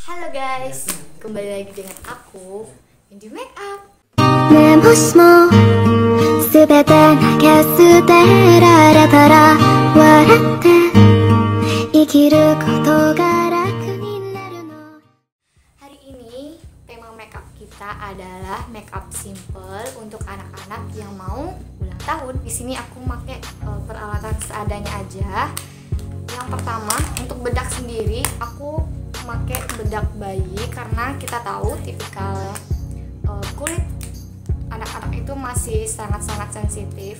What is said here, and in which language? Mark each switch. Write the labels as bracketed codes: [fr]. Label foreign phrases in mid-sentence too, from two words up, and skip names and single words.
[id] guys, kembali lagi dengan aku, Indi Makeup. [ja] ねもしも全て投げ捨てられたら笑って生きることが楽になるの。 [id] Hari ini tema makeup kita adalah makeup simple untuk anak-anak yang mau ulang tahun. Di sini aku pakai peralatan seadanya aja. Yang pertama, untuk bedak sendiri aku pakai bedak bayi karena kita tahu tipikal kulit anak-anak itu masih sangat-sangat sensitif.